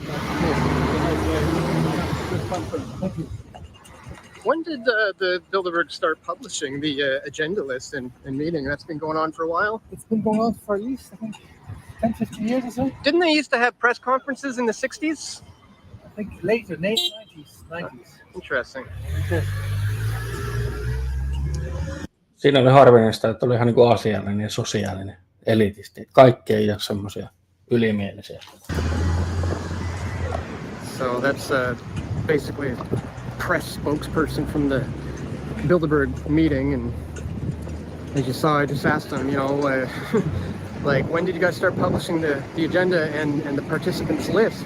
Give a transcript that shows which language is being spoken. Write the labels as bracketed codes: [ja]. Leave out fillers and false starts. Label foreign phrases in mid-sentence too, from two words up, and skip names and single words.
[en] When did the Bilderberg start publishing the agenda list and meeting? That's been going on for a while? It's been going on for at least, I think, 10, 15 years or so. Didn't they used to have press conferences in the 60s? I think later, 90s. Interesting. [fi] Siinä oli harvinaista, että oli ihan niin kuin asiallinen ja sosiaalinen elitisti. Kaikki ei ole semmoisia ylimielisiä. [en] So that's basically press spokesperson from the Bilderberg meeting, and as you saw, I just asked them, like, when did you guys start publishing the agenda and the participants list?